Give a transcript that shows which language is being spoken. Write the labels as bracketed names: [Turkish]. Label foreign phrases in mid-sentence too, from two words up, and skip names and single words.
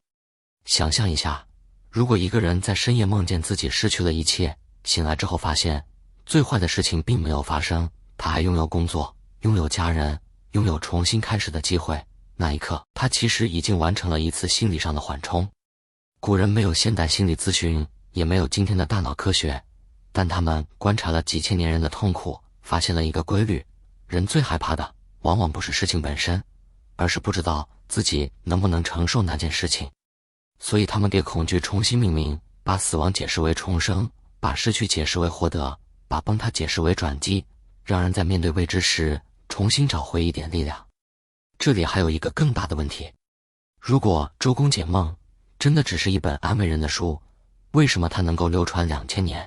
[Chinese] 想象一下，如果一個人在深夜夢見自己失去了一切，醒來之後發現，最壞的事情並沒有發生，他還擁有工作，擁有家人，擁有重新開始的機會，那一刻，他其實已經完成了一次心理上的緩衝。古人沒有現代心理諮詢，也沒有今天的大腦科學，但他們觀察了幾千年人的痛苦，發現了一個規律： 人最害怕的，往往不是事情本身，而是不知道自己能不能承受那件事情。所以他們給恐懼重新命名，把死亡解釋為重生，把失去解釋為獲得，把崩塌解釋為轉機，讓人在面對未知時重新找回一點力量。這裡還有一個更大的問題，如果《周公解夢》真的只是一本安慰人的書，為什麼它能夠流傳2000年？